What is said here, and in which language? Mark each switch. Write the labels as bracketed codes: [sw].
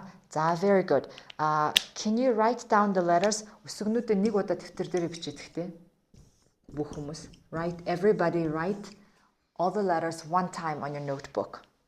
[en] За, very good. Can you write down the letters? [mn] Үсгнүүдээ нэг удаа дэвтэр дээр бичиж тэгтээ. Бүх хүмүүс. [en] Write, everybody write all the letters one time on your notebook.